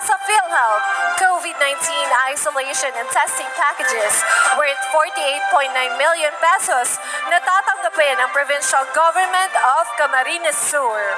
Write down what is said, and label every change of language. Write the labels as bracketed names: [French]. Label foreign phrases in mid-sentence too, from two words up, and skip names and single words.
[English] PhilHealth COVID-19 isolation and testing packages worth 48.9 million pesos [Filipino] na tatanggapin ng [English] Provincial Government of Camarines Sur.